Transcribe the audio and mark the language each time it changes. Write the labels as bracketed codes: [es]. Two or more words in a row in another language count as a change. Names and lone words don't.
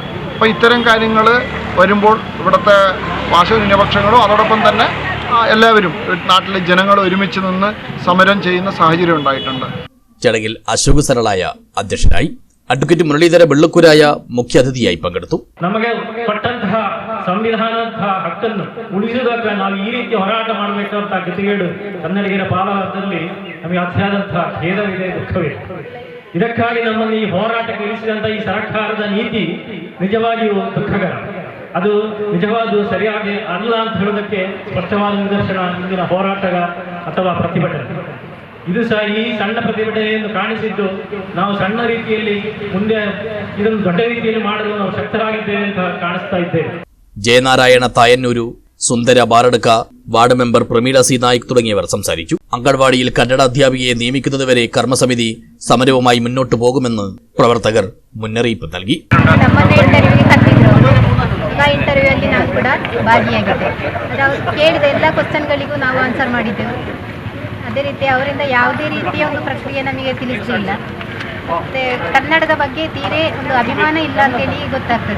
[ml] അപ്പോൾ ഇത്തരം കാര്യങ്ങൾ വരുമ്പോൾ ഇവിടുത്തെ ഭാഷാ ന്യൂനപക്ഷങ്ങളും അതോടൊപ്പം തന്നെ എല്ലാവരും നാട്ടിലെ ജനങ്ങൾ ഒരുമിച്ച് നിന്ന് സമരം ചെയ്യുന്ന സാഹചര്യം ഉണ്ടായിട്ടുണ്ട്. ചടങ്ങിൽ അശോക് സരളായ അധ്യക്ഷനായി. അഡ്വക്കേറ്റ് മുരളീധര വെള്ളക്കൂരായ മുഖ്യാതിഥിയായി പങ്കെടുത്തു. [kn] ನಮಗೆ ಕೊಟ್ಟಂತಹ ಸಂವಿಧಾನದ ಹಕ್ಕನ್ನು ಉಳಿಸುವುದಕ್ಕೆ ನಾವು ಈ ರೀತಿ ಹೋರಾಟ ಮಾಡಬೇಕಂತ ಗತಿಗೇಡು ಕನ್ನಡಿಗರ ಪಾಲದಲ್ಲಿ ನಮಗೆ ಅತಿಯಾದಂತಹ ಖೇದವಿದೆ, ದುಃಖವಿದೆ. ಇದಕ್ಕಾಗಿ ನಮ್ಮನ್ನು ಈ ಹೋರಾಟಕ್ಕೆ ಇಳಿಸಿದಂತಹ ಈ ಸರ್ಕಾರದ ನೀತಿ ನಿಜವಾಗಿಯೂ ದುಃಖಕರ. ಅದು ನಿಜವಾದ ಸರಿಯಾಗಿ ಅಲ್ಲ ಅಂತ ಹೇಳೋದಕ್ಕೆ ಸ್ಪಷ್ಟವಾದ ನಿದರ್ಶನ ಇಂದಿನ ಹೋರಾಟಗ ಅಥವಾ ಪ್ರತಿಭಟನೆ. ಇದು ಸಹ ಈ ಸಣ್ಣ ಪ್ರತಿಭಟನೆಯನ್ನು ಕಾಣಿಸಿದ್ದು ನಾವು ಸಣ್ಣ ರೀತಿಯಲ್ಲಿ ಮುಂದೆ ಇದನ್ನು ದೊಡ್ಡ ರೀತಿಯಲ್ಲಿ ಮಾಡಲು ನಾವು ಶಕ್ತರಾಗಿದ್ದೇವೆ ಅಂತ ಕಾಣಿಸ್ತಾ ಇದ್ದೇವೆ. [ml] ജയനാരായണ തായന്നൂരു, സുന്ദര ബാരടക്ക, വാർഡ് മെമ്പർ പ്രമീള സി നായിക് തുടങ്ങിയവർ സംസാരിച്ചു. അങ്കൺവാടിയിൽ കന്നഡ അധ്യാപികയെ നിയമിക്കുന്നതുവരെ കർമ്മസമിതി സമരവുമായി മുന്നോട്ടു പോകുമെന്ന് പ്രവർത്തകർ മുന്നറിയിപ്പ് നൽകി. [kn] ಇಂಟರ್ವ್ಯೂ ಅಲ್ಲಿ ನಾನು ಕೂಡ ಭಾಗಿಯಾಗಿದ್ದೆ. ಅವರು ಕೇಳಿದ ಎಲ್ಲ ಕ್ವಶನ್ಗಳಿಗೂ ನಾವು ಆನ್ಸರ್ ಮಾಡಿದ್ದೆವು. ಅದೇ ರೀತಿ ಅವರಿಂದ ಯಾವುದೇ ರೀತಿಯ ಒಂದು ಪ್ರಕ್ರಿಯೆ ನಮಗೆ ತಿಳಿಸಲಿಲ್ಲ. ಮತ್ತು ಕನ್ನಡದ ಬಗ್ಗೆ ತೀರೇ ಒಂದು ಅಭಿಮಾನ ಇಲ್ಲ ಅಂತೇಳಿ ಗೊತ್ತಾಗ್ತದೆ.